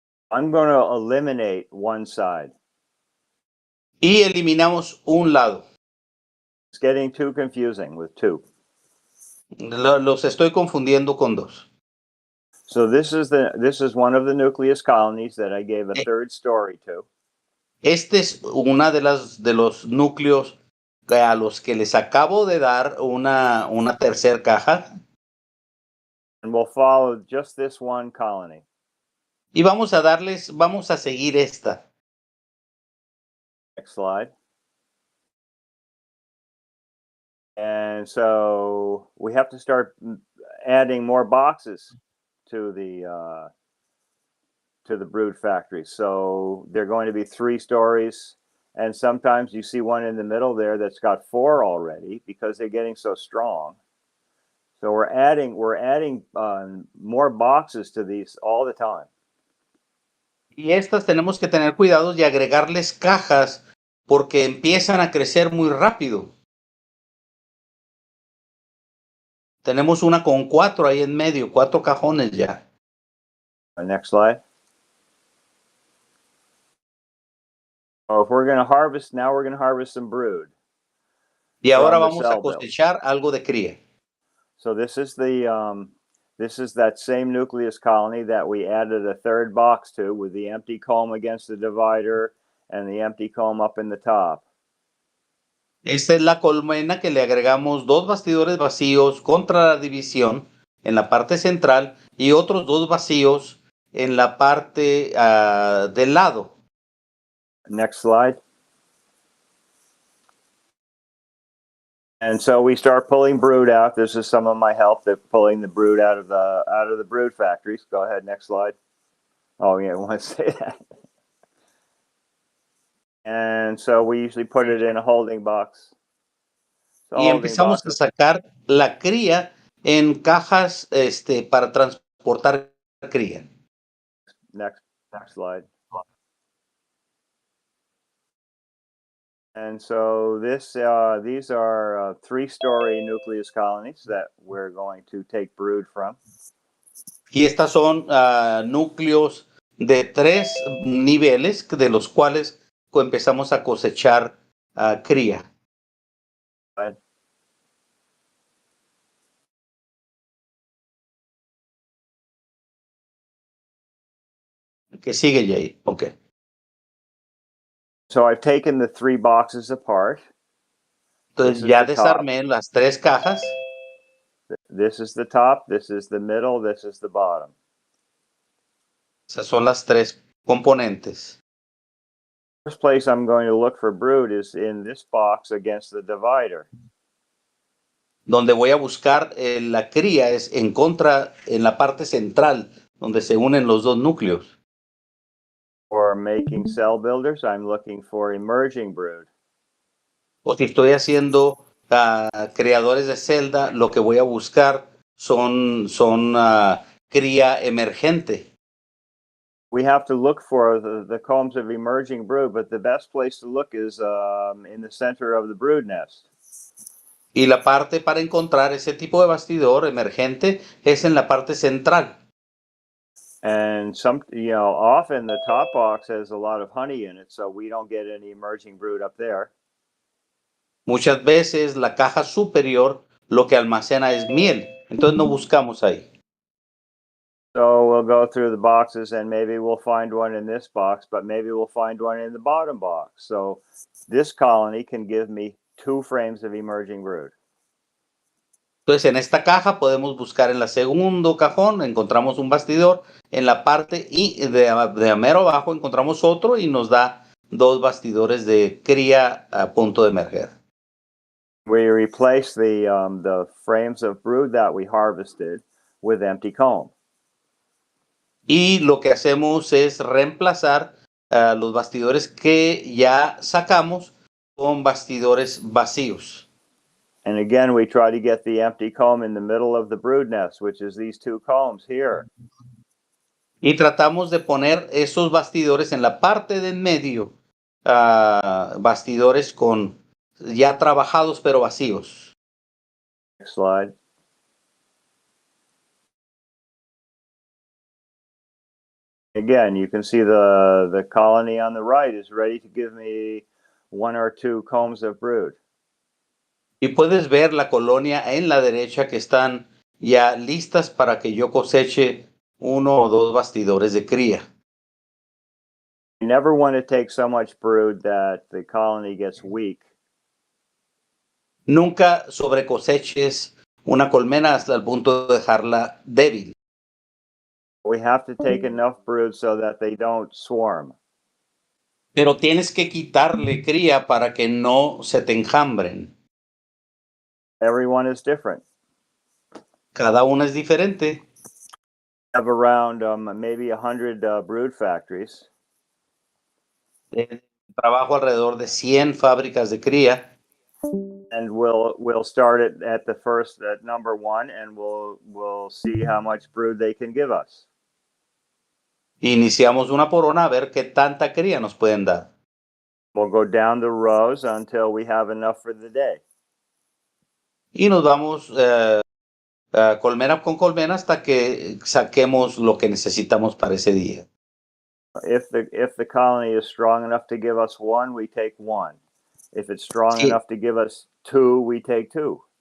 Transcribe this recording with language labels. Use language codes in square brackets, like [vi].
[en] I'm going to eliminate one side. [es] Y eliminamos un lado. [en] It's getting too confusing with 2. [es] Los estoy confundiendo con 2. [en] So this is one of the nucleus colonies that I gave a third story to. [es] Este es una de los núcleos a los que les acabo de dar una tercera caja. [en] And we'll follow just this one colony. [es] Y vamos a seguir esta. [en] Next slide. And so we have to start adding more boxes to the brood factory. So they're going to be 3 stories, and sometimes you see one in the middle there that's got 4 already because they're getting so strong. So we're adding more boxes to these all the time. [es] Y estas tenemos que tener cuidado y agregarles cajas porque empiezan a crecer muy rápido. Tenemos una con 4 ahí en medio, 4 cajones ya. [en] Next slide. So if we're going to harvest, now we're going to harvest some brood. [es] Y ahora vamos a cosechar algo de cría. [en] So this is that same nucleus colony that we added a third box to with the empty comb against the divider and the empty comb up in the top. [es] Esta es la colmena que le agregamos dos bastidores vacíos contra la división en la parte central y otros dos vacíos en la parte del lado. [en] Next slide. And so we start pulling brood out. This is some of my help. They're pulling the brood out of the brood factories. Go ahead, next slide. Oh yeah, I want to say that. And so we usually put it in a holding box. So [es] Y empezamos a sacar la cría en cajas para transportar cría. [en] Next slide. And so these are 3-story nucleus colonies that we're going to take brood from. [es] Y estas son núcleos de 3 niveles de los cuales empezamos a cosechar cría. Que sigue, Jay. Okay. [en] So I've taken the 3 boxes apart. [es] Entonces ya desarmé las 3 cajas. [en] This is the top, this is the middle, this is the bottom. [es] Esas son las 3 componentes. [en] First place I'm going to look for brood is in this box against the divider. [es] Donde voy a buscar la cría es en la parte central, donde se unen los dos núcleos. [en] For making cell builders, I'm looking for emerging brood. [es] O si estoy haciendo creadores de celda, lo que voy a buscar son cría emergente. [en] We have to look for the combs of emerging brood, but the best place to look is in the center of the brood nest. [es] Y la parte para encontrar ese tipo de bastidor emergente es en la parte central. [en] And often the top box has a lot of honey in it, so we don't get any emerging brood up there. [es] Muchas veces la caja superior lo que almacena es miel, entonces no buscamos ahí. [en] So we'll go through the boxes and maybe we'll find one in this box, but maybe we'll find one in the bottom box. So this colony can give me 2 frames of emerging brood. [es] Entonces en esta caja podemos buscar en el segundo cajón, encontramos un bastidor, en la parte y de mero abajo encontramos otro y nos da 2 bastidores de cría a punto de emerger. [en] We replace the frames of brood that we harvested with empty comb. [es] Y lo que hacemos es reemplazar los bastidores que ya sacamos con bastidores vacíos. [en] And again, we try to get the empty comb in the middle of the brood nest, which is these 2 combs here. [es] Y tratamos de poner esos bastidores en la parte de en medio, bastidores con ya trabajados pero vacíos. [en] Next slide. Again, you can see the colony on the right is ready to give me 1 or 2 combs of brood. [es] Y puedes ver la colonia en la derecha que están ya listas para que yo coseche 1 o 2 bastidores de cría. [en] You never want to take so much brood that the colony gets weak. [es] Nunca sobrecoseches una colmena hasta el punto de dejarla débil. [en] We have to take enough brood so that they don't swarm. [es] Pero tienes que quitarle cría para que no se te enjambren. [en] Everyone is different. [es] Cada una es diferente. [en] We have around maybe 100 brood factories. [es] Trabajo alrededor de 100 fábricas de cría. [en] And we'll start it at the first at number 1, and we'll see how much brood they can give us. [es] Iniciamos una por una a ver qué tanta cría nos pueden dar. [en] We'll go down the rows until we have enough for the day. [es] Y nos vamos colmena con colmena hasta que saquemos lo que necesitamos para ese día. [en] If the colony is strong enough to give us 1, we take 1. If it's strong enough to give us 2, we take 2.